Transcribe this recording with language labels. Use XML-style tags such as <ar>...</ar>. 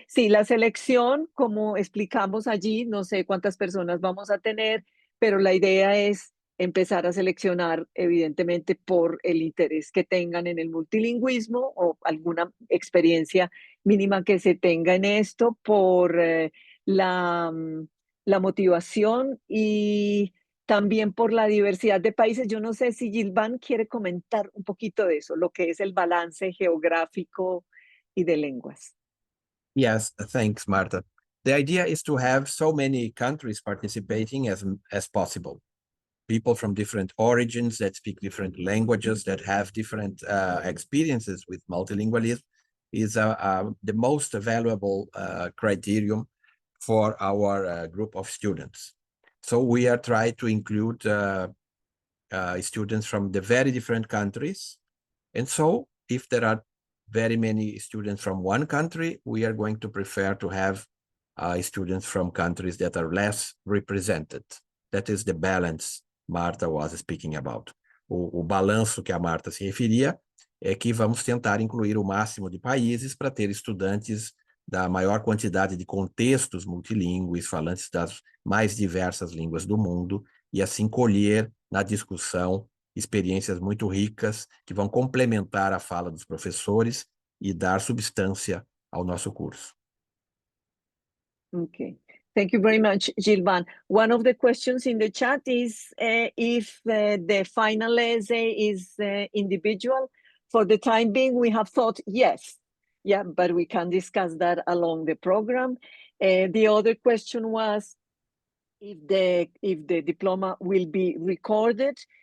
<es>Sí, la selección, como explicamos allí, no sé cuántas personas vamos a tener, pero la idea es empezar a seleccionar, evidentemente, por el interés que tengan en el multilingüismo o alguna experiencia mínima que se tenga en esto, por la motivación y también por la diversidad de países. Yo no sé si Gilvan quiere comentar un poquito de eso, lo que es el balance geográfico y de lenguas.</es> <en>Yes, thanks, Marta. The idea is to have so many countries participating as possible. People from different origins that speak different languages, that have different experiences with multilingualism is the most valuable criterion for our group of students. So we are trying to include students from the very different countries. And so if there are very many students from one country, we are going to prefer to have students from countries that are less represented. That is the balance Marta was speaking about.</en> <pt>O balanço que a Marta se referia é que vamos tentar incluir o máximo de países para ter estudantes da maior quantidade de contextos multilingües, falantes das mais diversas línguas do mundo, e assim colher na discussão experiências muito ricas que vão complementar a fala dos professores e dar substância ao nosso curso.</pt> <en>Okay. Thank you very much, Gilban. One of the questions in the chat is if the final essay is individual. For the time being, we have thought yes. Yeah, but we can discuss that along the program. The other question was if the diploma will be recorded.</en>